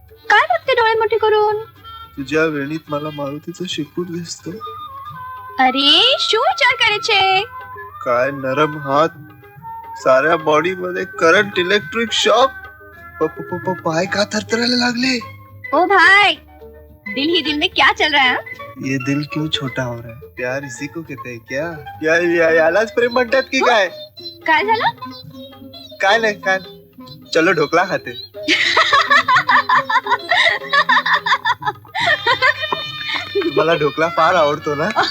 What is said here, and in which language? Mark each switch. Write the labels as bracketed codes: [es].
[mr] काय बघते डोळे मोठे करून? तुझ्या वेणीत मला मारुतीचं शेपूट दिसतं. [gu] अरे શું विचार કરે છે? [mr] काय नरम हात, साऱ्या बॉडी मध्ये करंट, इलेक्ट्रिक शॉक. पाय का थरथरायला लागले? [hi] ओ भाई, दिल ही दिल में क्या चल रहा है? ये दिल क्यों छोटा हो रहा है? प्यार इसी को कहते हैं क्या? [mr] यालाच प्रेम म्हणतात की काय? काय झालं? काय नाही काय नाही. [hi] चलो ढोकळा खाते. [mr] मला ढोकळा फार आवडतो ना.